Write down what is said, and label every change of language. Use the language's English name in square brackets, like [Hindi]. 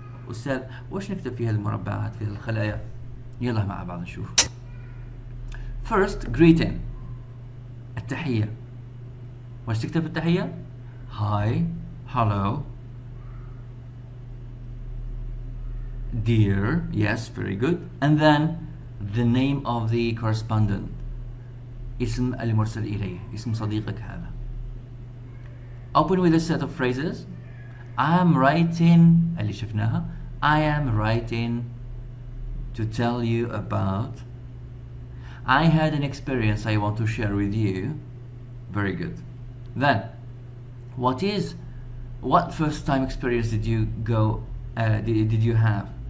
[Arabic] أستاذ وش نكتب في هالمربعات في الخلايا؟ يلا مع بعض نشوف. [English] First, greeting. التحية. [Arabic] وش تكتب التحية؟ [English] Hi, hello, dear, yes, very good. And then the name of the correspondent. [Arabic] اسم المرسل إليه, اسم صديقك هذا. [English] Open with a set of phrases. I am writing, [Arabic] اللي شفناها. [English] I am writing to tell you about. I had an experience I want to share with you. Very good. Then, what first time experience did you did you have?